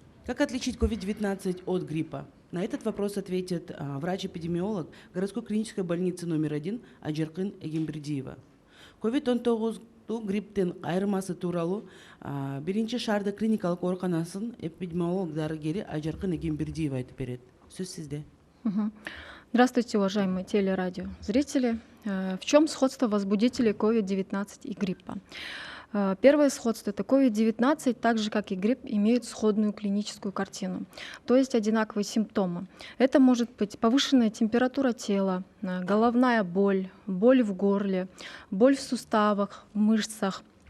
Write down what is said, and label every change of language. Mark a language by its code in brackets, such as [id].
[ru] Как отличить COVID-19 от гриппа? На этот вопрос ответит врач-эпидемиолог городской клинической больницы номер 1 Ажаркын Эгембердиева. [ky] COVID-19 грипптен айырмасы тууралуу биринчи шаарда клиникалык ооруканасын эпидемиолог дарыгери Ажаркын Эгембердиева айтып берет. Сөз сизде. [ru] Здравствуйте, уважаемые телерадиозрители. В чем сходство возбудителей COVID-19 и гриппа? Первое сходство — это COVID-19, так же как и грипп, имеют сходную клиническую картину, то есть одинаковые симптомы. Это может быть повышенная температура тела, головная боль, боль в горле, боль в суставах, в мышцах.